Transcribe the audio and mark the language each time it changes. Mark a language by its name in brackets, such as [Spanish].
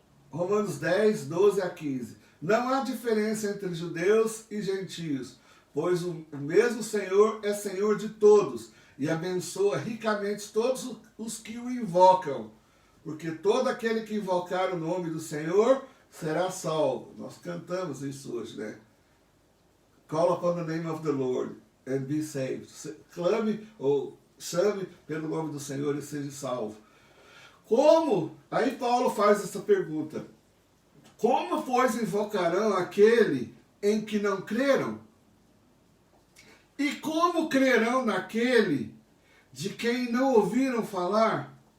[Portuguese] Romanos 10, 12 a 15. Não há diferença entre judeus e gentios, pois o mesmo Senhor é Senhor de todos e abençoa ricamente todos os que o invocam. Porque todo aquele que invocar o nome do Senhor será salvo. Nós cantamos isso hoje, né? [English] Call upon the name of the Lord and be saved. [Portuguese] Clame ou chame pelo nome do Senhor e seja salvo. Como? Aí Paulo faz essa pergunta. Como, pois, invocarão aquele em que não creram? E como crerão naquele de quem não ouviram falar?